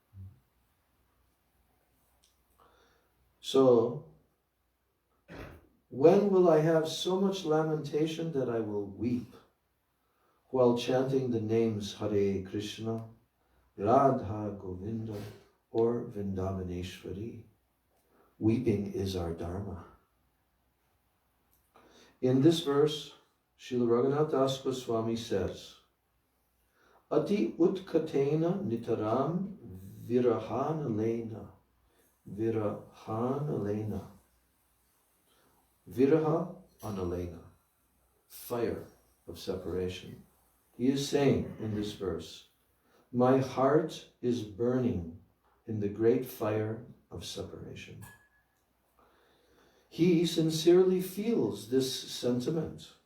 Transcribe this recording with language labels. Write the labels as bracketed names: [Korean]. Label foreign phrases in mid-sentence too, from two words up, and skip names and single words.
[English] So, when will I have so much lamentation that I will weep while chanting the names Hare Krishna, Radha Govinda, or Vrindavaneshwari? Weeping is our dharma. In this verse, Srila Raghunath Das Goswami says, [Sanskrit] Ati utkatena nitaram virahanalena. Virahanalena. Viraha analena. [English] Fire of separation. He is saying in this verse, my heart is burning in the great fire of separation. He sincerely feels this sentiment.